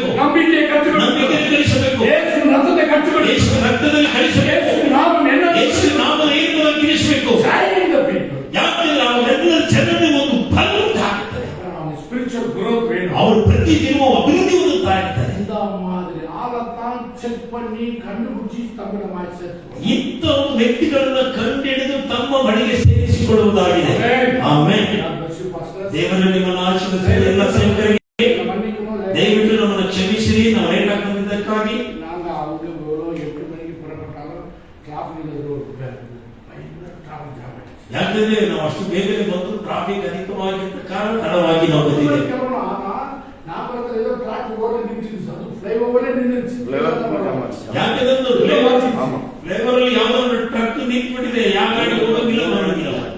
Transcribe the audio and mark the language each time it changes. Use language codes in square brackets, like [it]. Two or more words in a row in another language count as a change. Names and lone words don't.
[kn] ನಂಬಿಕೆ ಕಟ್ಟುಬಿಡು, ನಂಬಿಕೆ ಕಲಿಸಬೇಕು, ಯೇಸು ರಕ್ತದ ಕಟ್ಟುಬಿಡು, ಯೇಸು ರಕ್ತದಲ್ಲಿ ಕಲಿಸಬೇಕು, ಯೇಸು ನಾಮವನ್ನು ಯೇಸು ನಾಮದ ಏಕವನ್ನು ತಿಳಿಸಬೇಕು. ಯಾಕಂದ್ರೆ ಅವರೆಲ್ಲರ ಜನರಿಗೆ ಒಂದು ಫಲ ಉಂಟಾಗುತ್ತದೆ. [en] spiritual growth ವೇணும். [kn] ಅವರು ಪ್ರತಿ ದಿನವೂ ಅಭಿವೃದ್ಧಿ ಹೊಂದುತ್ತಾ ಇರ್ತಾರೆ. [ta] இந்த மாதிரி ஆளத்தான் செக் பண்ணி கண்டுபிடிச்சி தமிழமாய் சேர்த்து [kn] ಇಂಥ ವ್ಯಕ್ತಿಗಳನ್ನ ಕಂಡುಹಿಡಿದು ತಮ್ಮ ಬಳಿಗೆ ಸೇರಿಸಿಕೊಳ್ಳುವುದಾಗಿದೆ. ಆಮೆನ್. ದೇವರು ನಿಮ್ಮನ್ನು ಆಶೀರ್ವದಿಸಲಿ. ಎಲ್ಲ ಸೇವಕರಿಗೆ ದಯವಿಟ್ಟು ನಮ್ಮನ್ನು ಕ್ಷಮಿಸಿರಿ, ನಾವು ಲೇಟ್ ಆಗಿ ಬಂದಿದ್ದಕ್ಕಾಗಿ. [ta] நாங்க அவங்க 8 மணிக்கு புறப்பட்டாலும் டிராஃபிக்ல [kn] ಯಾಕಂದ್ರೆ ನಾವು ಅಷ್ಟು ಬೇಗನೆ ಬಂದು ಟ್ರಾಫಿಕ್ ಅಧಿಕವಾಗಿದ್ದ ಕಾರಣ ತಡವಾಗಿ ನಾವು ಬಂದಿದ್ದೇವೆ. ಯಾಕಂದ್ರೆ ಫ್ಲೈಓವರ್ ಅಲ್ಲಿ ಯಾವುದೋ ಒಂದು ಟ್ರಕ್ ನಿಂತ್ಬಿಟ್ಟಿದೆ, ಯಾವ ಗಾಡಿ ಹೋಗಂಗಿಲ್ಲ ಬರೋಂಗಿಲ್ಲ.